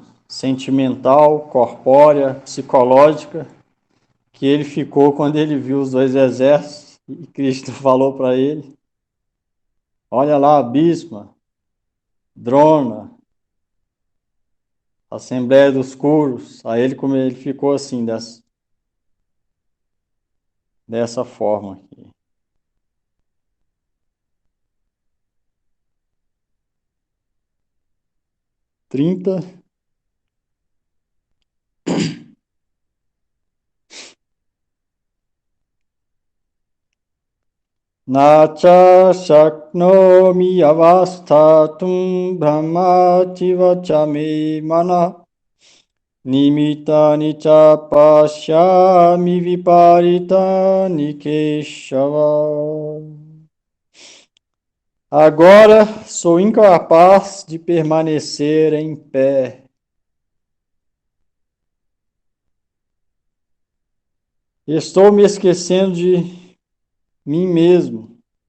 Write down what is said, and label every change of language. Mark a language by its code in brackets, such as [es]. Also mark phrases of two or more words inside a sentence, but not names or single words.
[pt] sentimental, corpórea, psicológica, que ele ficou quando ele viu os dois exércitos e Cristo falou para ele: olha lá, Bhisma, Drona, Assembleia dos Kuros. Aí ele, como ele ficou assim, dessa forma aqui. Trinta. [sa] नच शक्नोमि अवस्थातुं भ्रमतीव चमे मनः निमित्तानि च पश्यामि विपरीतानि केशव. [pt] Agora sou incapaz de permanecer em pé. Estou me esquecendo de mim mesmo.